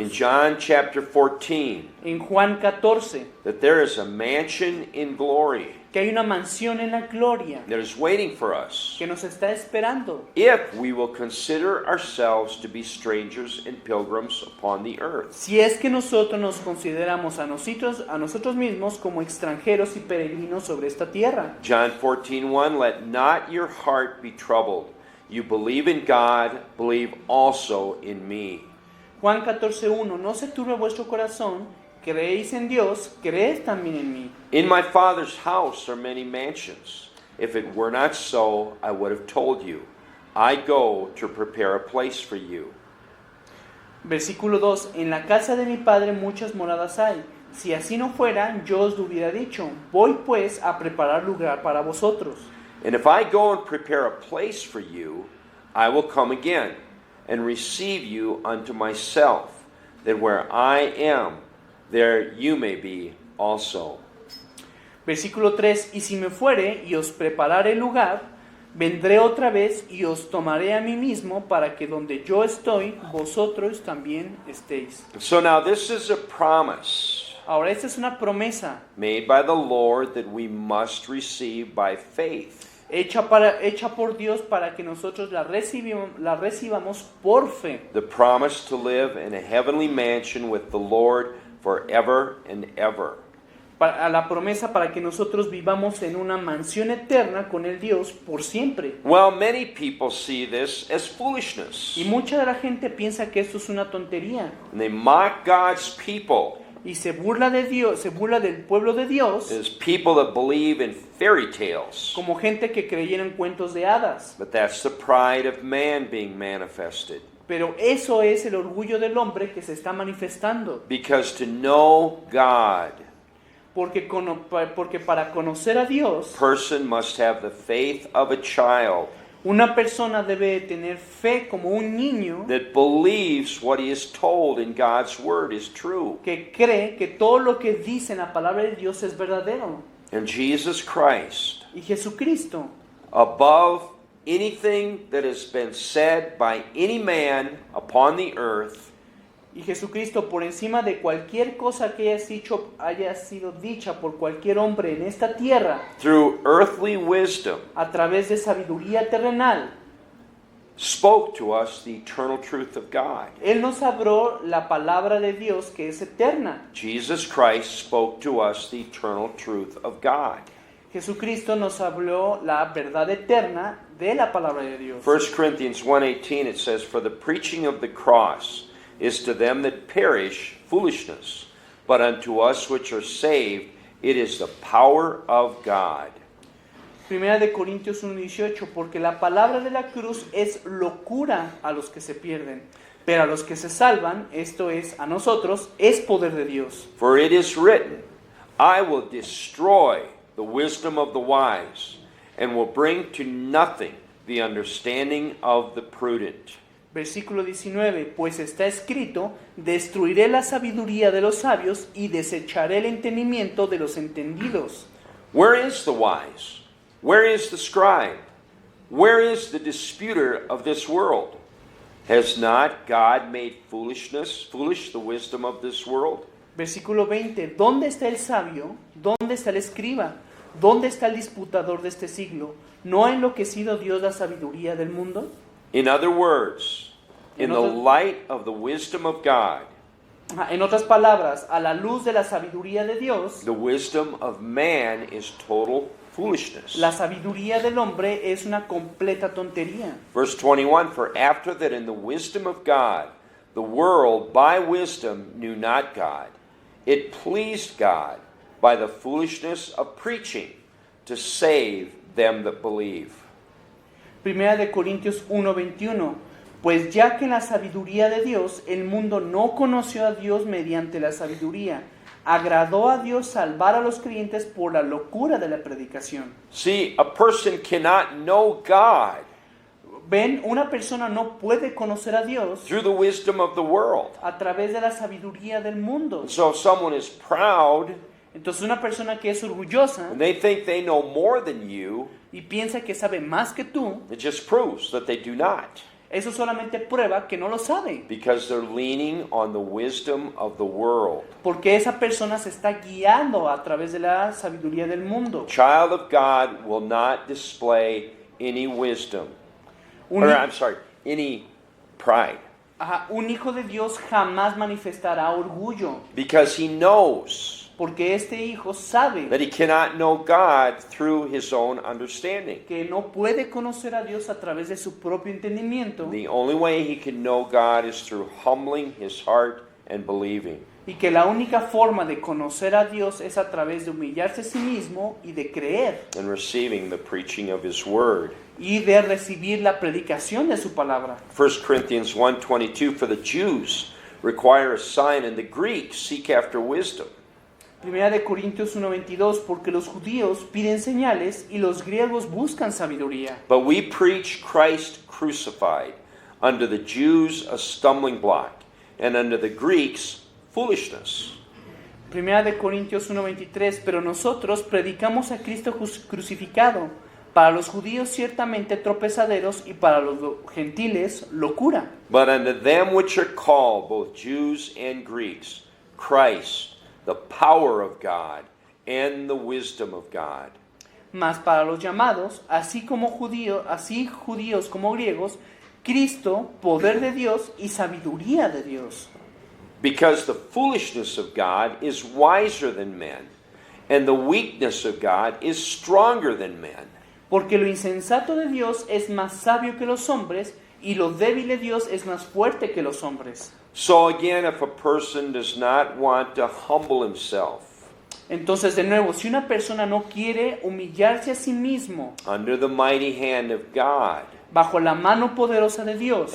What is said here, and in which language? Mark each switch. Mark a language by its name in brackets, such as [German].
[English] In John chapter 14, [Spanish] En Juan 14, [English] that there is a mansion in glory [Spanish] que hay una mansión en la gloria [English] that is waiting for us [Spanish] que nos está esperando. [English] if we will consider ourselves to be strangers and pilgrims upon the earth. [Spanish] Si es que nosotros nos consideramos a nosotros mismos como extranjeros y peregrinos sobre esta tierra. [English] John 14:1, let not your heart be troubled. You believe in God, believe also in me. [Spanish] Juan 14:1, no se turbe vuestro corazón, creéis en Dios, creed también en mí. [English] In my Father's house are many mansions. If it were not so, I would have told you. I go to prepare a place for you. [Spanish] Versículo 2, en la casa de mi Padre muchas moradas hay. Si así no fuera, yo os lo hubiera dicho. Voy pues a preparar lugar para vosotros. [English] And if I go and prepare a place for you, I will come again and receive you unto myself, that where I am, there you may be also. [Spanish] Versículo 3, y si me fuere y os preparare lugar, vendré otra vez y os tomaré a mí mismo, para que donde yo estoy, vosotros también estéis. [English] So now this is a promise [Spanish] Ahora esta es una promesa [English] made by the Lord that we must receive by faith. [Spanish] hecha por Dios para que nosotros la recibamos por fe. [English] The promise to live in a heavenly mansion with the Lord forever and ever. [Spanish] A la promesa para que nosotros vivamos en una mansión eterna con el Dios por siempre. [English] Well, many people see this as foolishness, [Spanish] Y mucha de la gente piensa que esto es una tontería [English] and they mock God's people [Spanish] y se burla de Dios, se burla del pueblo de Dios [English] as people that believe in fairy tales. [Spanish] como gente que creyera en cuentos de hadas. [English] But that's the pride of man being manifested. [Spanish] Pero eso es el orgullo del hombre que se está manifestando. [English] Because to know God, [Spanish] Porque para conocer a Dios, [English] person must have the faith of a child [Spanish] una persona debe tener fe como un niño [English] that believes what he is told in God's word is true. [Spanish] que cree que todo lo que dice en la palabra de Dios es verdadero. [English] And Jesus Christ, [Spanish] Y Jesucristo, [English] above anything that has been said by any man upon the earth, [Spanish] y Jesucristo por encima de cualquier cosa que haya sido dicha por cualquier hombre en esta tierra, [English] through earthly wisdom, [Spanish] a través de sabiduría terrenal, [English] spoke to us the eternal truth of God. [Spanish] Él nos habló la palabra de Dios que es eterna. [English] Jesus Christ spoke to us the eternal truth of God. [Spanish] Jesucristo nos habló la verdad eterna de la palabra de Dios. [English] 1 Corinthians 1:18 it says, for the preaching of the cross is to them that perish foolishness, but unto us which are saved it is the power of God. [Spanish] Primera de Corintios 1:18, porque la palabra de la cruz es locura a los que se pierden, pero a los que se salvan, esto es, a nosotros, es poder de Dios. [English] For it is written, I will destroy the wisdom of the wise, and will bring to nothing the understanding of the prudent. [Spanish] Versículo 19, pues está escrito, destruiré la sabiduría de los sabios y desecharé el entendimiento de los entendidos. [English] Where is the wise? Where is the scribe? Where is the disputer of this world? Has not God made foolish the wisdom of this world? [Spanish] Versículo 20, ¿dónde está el sabio? ¿Dónde está el escriba? ¿Dónde está el disputador de este siglo? ¿No ha enloquecido Dios la sabiduría del mundo? [English] In other words, in the light of the wisdom of God, [Spanish] En otras palabras, a la luz de la sabiduría de Dios, [English] the wisdom of man is total foolishness. [Spanish] la sabiduría del hombre es una completa tontería. [English] Verse 21, for after that in the wisdom of God, the world by wisdom knew not God, it pleased God by the foolishness of preaching to save them that believe. [Spanish] Primera de Corintios 1:21, pues ya que en la sabiduría de Dios el mundo no conoció a Dios mediante la sabiduría, agradó a Dios salvar a los creyentes por la locura de la predicación. [English] See, a person cannot know God [Spanish] Ven, una persona no puede conocer a Dios [English] through the wisdom of the world. [Spanish] a través de la sabiduría del mundo. [English] And so if someone is proud [Spanish] Entonces una persona que es orgullosa [English] and they think they know more than you, [Spanish] y piensa que sabe más que tú, [English] it just proves that they do not, [Spanish] eso solamente prueba que no lo sabe. [English] because they're leaning on the wisdom of the world. [Spanish] Porque esa persona se está guiando a través de la sabiduría del mundo. [English] Child of God will not display any wisdom. [Spanish] Un, [English] Or, I'm sorry, any pride. [Spanish] un hijo de Dios jamás manifestará orgullo. [English] Because he knows [Spanish] Porque este hijo sabe [English] that he cannot know God through his own understanding. [Spanish] que no puede conocer a Dios a través de su propio entendimiento [English] The only way he can know God is through humbling his heart and believing. [Spanish] y que la única forma de conocer a Dios es a través de humillarse a sí mismo y de creer [English] And receiving the preaching of his word. [Spanish] y de recibir la predicación de su palabra. [English] 1 Corinthians 1:22, for the Jews require a sign and the Greeks seek after wisdom. [Spanish] Primera de Corintios 1:22, porque los judíos piden señales y los griegos buscan sabiduría. [English] But we preach Christ crucified, unto the Jews a stumbling block, and unto the Greeks foolishness. [Spanish] Primera de Corintios 1:23, pero nosotros predicamos a Cristo crucificado, para los judíos ciertamente tropezaderos y para los gentiles locura. [English] But unto them which are called, both Jews and Greeks, Christ, the power of God and the wisdom of God. [Spanish] Mas para los llamados, así judíos como griegos, Cristo, poder de Dios y sabiduría de Dios. [English] Because the foolishness of God is wiser than men, and the weakness of God is stronger than men. [Spanish] Porque lo insensato de Dios es más sabio que los hombres, y lo débil de Dios es más fuerte que los hombres. [English] So again, if a person does not want to humble himself [Spanish] Entonces, de nuevo, si una persona no quiere humillarse a sí mismo [English] under the mighty hand of God [Spanish] bajo la mano poderosa de Dios